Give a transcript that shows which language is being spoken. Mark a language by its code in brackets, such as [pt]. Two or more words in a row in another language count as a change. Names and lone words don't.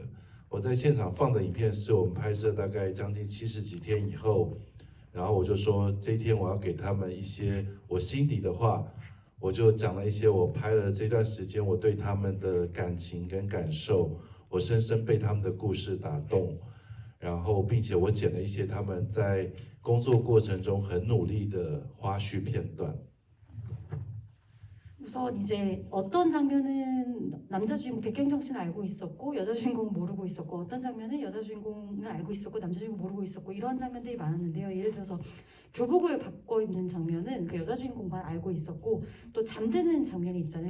[zh] 我在现场放的影片是我们拍摄大概将近70几天以后，然后我就说这一天我要给他们一些我心底的话。我就讲了一些我拍了这段时间我对他们的感情跟感受，我深深被他们的故事打动，然后并且我剪了一些他们在工作过程中很努力的花絮片段。 [ko] 우선 이제 어떤 장면은 남자 주인공 백경정 씨는 알고 있었고 여자 주인공은 모르고 있었고 어떤 장면은 여자 주인공은 알고 있었고 남자 주인공 모르고 있었고 이런 장면들이 많았는데요. 예를 들어서 교복을 바꿔 입는 장면은 그 여자 주인공만 알고 있었고 또 잠드는 장면이 있잖아요.